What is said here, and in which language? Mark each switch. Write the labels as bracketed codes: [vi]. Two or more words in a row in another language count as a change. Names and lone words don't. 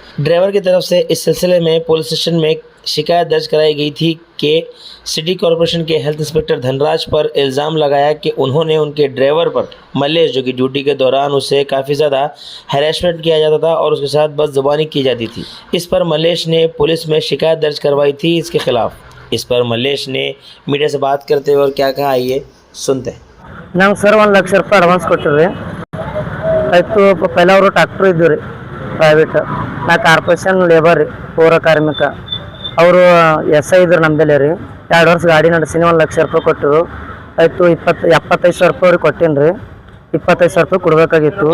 [hi] ड्राइवर की तरफ से इस सिलसिले में पुलिस स्टेशन में शिकायत दर्ज कराई गई थी कि [en] city corporation [hi] के [en] health inspector [hi] धनराज पर इल्ज़ाम लगाया कि उन्होंने उनके ड्राइवर पर मल्लेश, जो कि ड्यूटी के दौरान उसे काफ़ी ज़्यादा हैरेसमेंट किया जाता था और उसके साथ बदज़ुबानी की जाती थी। इस पर मल्लेश ने पुलिस में शिकायत दर्ज करवाई थी इसके खिलाफ। इस पर मल्लेश ने मीडिया से बात करते हुए और क्या कहा, आइए सुनते हैं। [kn] ನಾವು ಸರ್ 1 ಲಕ್ಷ ರೂಪಾಯಿ ಅಡ್ವಾನ್ಸ್ ಕೊಟ್ಟಿರಿ ಆಯಿತು. ಪೈಲ ಅವರು ಟ್ಯಾಕ್ಟ್ರ್ ಇದ್ದು ರೀ ಪ್ರೈವೇಟ್, ನಾ [en] corporation labour [kn] ರೀ, ಪೌರ ಕಾರ್ಮಿಕ. ಅವರು SI ಇದ್ರು ನಮ್ಮದಲ್ಲೇ ರೀ. 2 ವರ್ಷ ಗಾಡಿ ನಡೆಸೀನಿ, 1 ಲಕ್ಷ ರೂಪಾಯಿ ಕೊಟ್ಟರು ಆಯಿತು. 75 ಸಾವಿರ ರೂಪಾಯಿ ಅವ್ರಿಗೆ ಕೊಟ್ಟೀನಿ ರೀ. 25 ಸಾವಿರ ರೂಪಾಯಿ ಕೊಡಬೇಕಾಗಿತ್ತು.